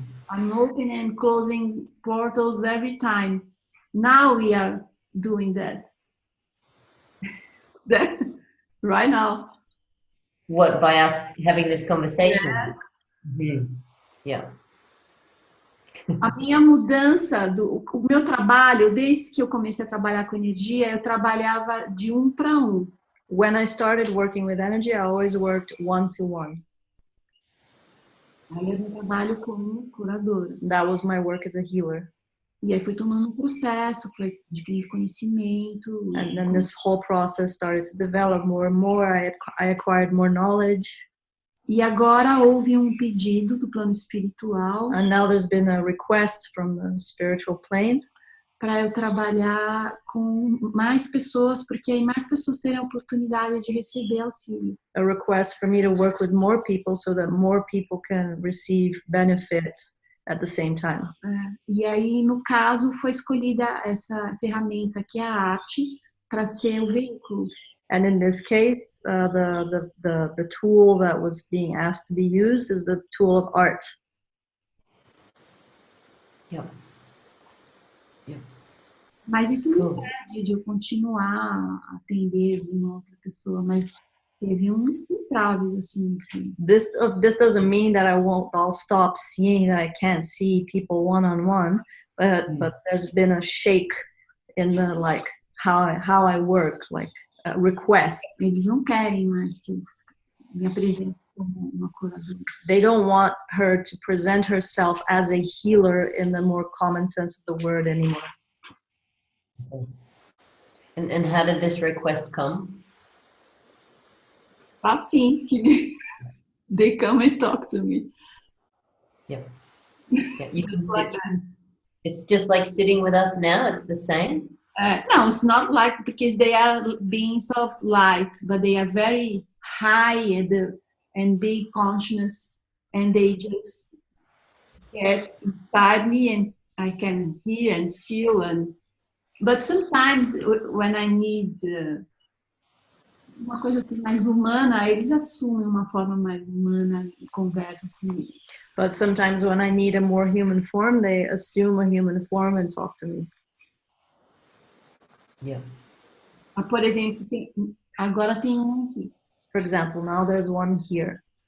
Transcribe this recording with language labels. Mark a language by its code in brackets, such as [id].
[en] I'm opening and closing portals every time. Now we are doing that. Right now. What, by us having this conversation? Yes. Yeah. [pt] A minha mudança, o meu trabalho, desde que eu comecei a trabalhar com energia, eu trabalhava de 1 para 1. [en] When I started working with energy, I always worked one-to-one. [pt] Aí eu trabalho como curadora. [en] That was my work as a healer. [pt] E aí fui tomando um processo, fui adquirindo conhecimento. [en] And then this whole process started to develop more and more. I acquired more knowledge. [pt] E agora houve um pedido do plano espiritual. [en] And now there's been a request from the spiritual plane. [pt] Para eu trabalhar com mais pessoas, porque aí mais pessoas terem a oportunidade de receber auxílio. [en] A request for me to work with more people so that more people can receive benefit at the same time. [pt] E aí, no caso, foi escolhida essa ferramenta que é a arte para ser o veículo. [en] And in this case, the tool that was being asked to be used is the tool of art. Yeah. [pt] Mas isso não impede de eu continuar a atender uma outra pessoa, mas teve uns entraves, assim. [en] This doesn't mean that I'll stop seeing, that I can't see people one-on-one, but there's been a shake in the, like, how I work, like, requests. [pt] Eles não querem mais que eu me apresente como uma curadora. [en] They don't want her to present herself as a healer in the more common sense of the word anymore. And how did this request come? [pt] Assim, que [en] they come and talk to me. Yeah. You can sit, it's just like sitting with us now, it's the same? No, it's not like, because they are beings of light, but they are very high and big consciousness, and they just get inside me and I can hear and feel. But sometimes when I need [pt] uma coisa assim mais humana, eles assumem uma forma mais humana e conversam comigo. [en] But sometimes when I need a more human form, they assume a human form and talk to me. Yeah. [pt] Por exemplo, agora tem um aqui. [en] For example, now there's one here.